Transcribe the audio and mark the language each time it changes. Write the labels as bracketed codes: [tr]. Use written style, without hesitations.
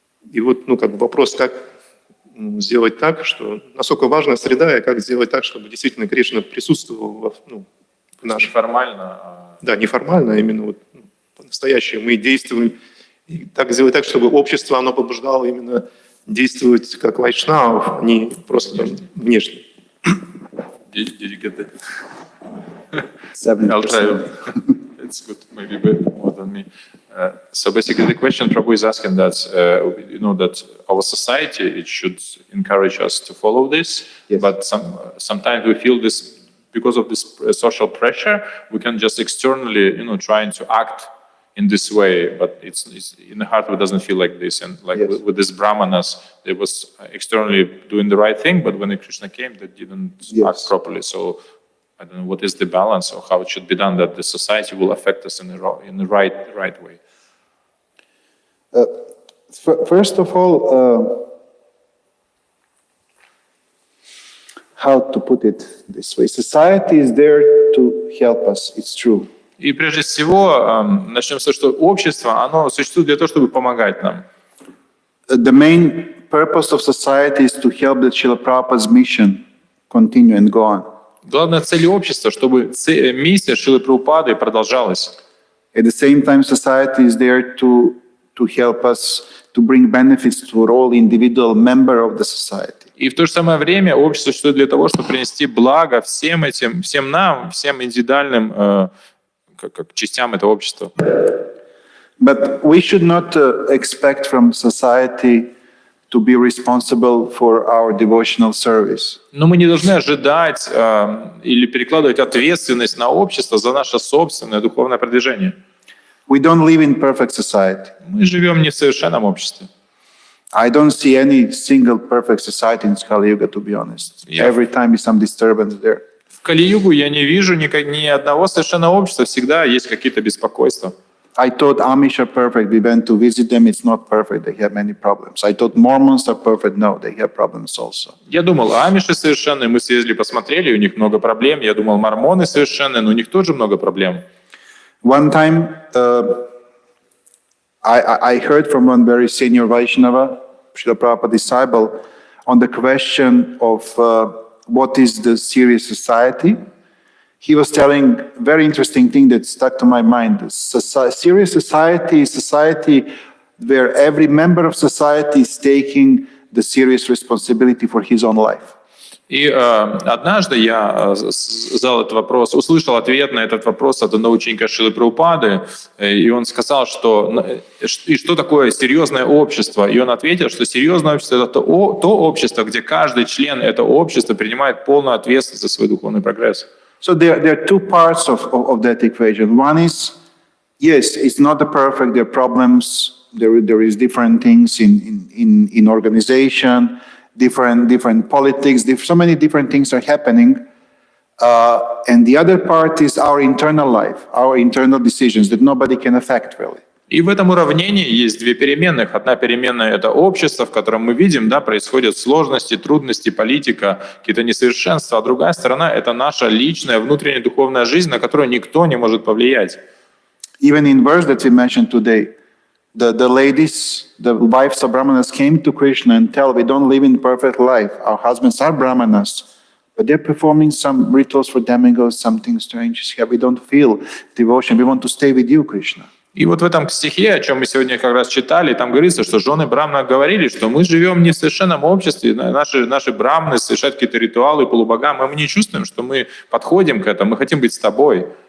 [ru] И вопрос, как сделать так, что насколько важна среда, и как сделать так, чтобы действительно Кришна присутствовал в нашем... Неформально. Да, неформально, а именно по-настоящему мы действуем. И так сделать так, чтобы общество, оно побуждало именно действовать как вайшнавов, а не просто внешне. [en] Did you get that? 7%. I'll try. It's good, maybe a bit more than me. So basically, the question Prabhu is asking that that our society it should encourage us to follow this, yes. But sometimes we feel this because of this social pressure, we can just externally, trying to act in this way, but it's in the heart it doesn't feel like this. And like Yes. with this brahmanas, they was externally doing the right thing, but when Krishna came, they didn't Yes. act properly. So I don't know what is the balance or how it should be done that the society will affect us in the right way. First of all, how to put it this way? Society is there to help us, it's true. [ru] И прежде всего, начнем с того, что общество, оно существует для того, чтобы помогать нам. [en] The main purpose of society is to help the Srila Prabhupada's mission continue and go on. [ru] Главная цель общества, чтобы миссия Шрилы Прабхупады продолжалась. [en] At the same time, society is there to help us to bring benefits to all individual member of the society. [ru] И в то же самое время общество существует для того, чтобы принести благо всем нам, всем индивидуальным как частям этого общества. [en] But we should not expect from society to be responsible for our devotional service. [ru] Но мы не должны ожидать или перекладывать ответственность на общество за наше собственное духовное продвижение. [en] We don't live in perfect society. [ru] Мы живем не в совершенном обществе. [en] I don't see any single perfect society in Kali Yuga, to be honest. Yeah. Every time is some disturbance there. [ru] В Кали-югу я не вижу ни одного совершенного общества, всегда есть какие-то беспокойства. [en] I thought Amish are perfect. We went to visit them. It's not perfect. They have many problems. I thought Mormons are perfect. No, they have problems also. [ru] Я думал, амиши совершенные, мы съездили, посмотрели, у них много проблем. Я думал, мормоны совершенные, но у них тоже много проблем. [en] One time, I heard from one very senior Vaishnava, Srila Prabhupada disciple, on the question of what is the serious society. He was telling a very interesting thing that stuck to my mind. Serious society is society where every member of society is taking the serious responsibility for his own life. [ru] И однажды я задал этот вопрос, услышал ответ на этот вопрос от одного ученика Шрилы Прабхупады, и он сказал, что такое серьезное общество. И он ответил, что серьезное общество — это то общество, где каждый член этого общества принимает полную ответственность за свой духовный прогресс. [en] So there are two parts of that equation. One is, yes, it's not the perfect. There are problems. There is different things in organization, different politics. So many different things are happening. And the other part is our internal life, our internal decisions that nobody can affect really. [ru] И в этом уравнении есть две переменных. Одна переменная — это общество, в котором мы видим, происходят сложности, трудности, политика, какие-то несовершенства. А другая сторона — это наша личная внутренняя духовная жизнь, на которую никто не может повлиять. [en] Even in verse that we mentioned today, the ladies, the wives of Brahmanas came to Krishna and tell, we don't live in perfect life. Our husbands are Brahmanas, but they're performing some rituals for demigods, something strange here. We don't feel devotion. We want to stay with you, Krishna. [ru] И вот в этом стихе, о чем мы сегодня как раз читали, там говорится, что жены Брахмана говорили, что мы живем не в совершенном обществе, наши браманы совершают какие-то ритуалы полубогам, а мы не чувствуем, что мы подходим к этому, мы хотим быть с тобой.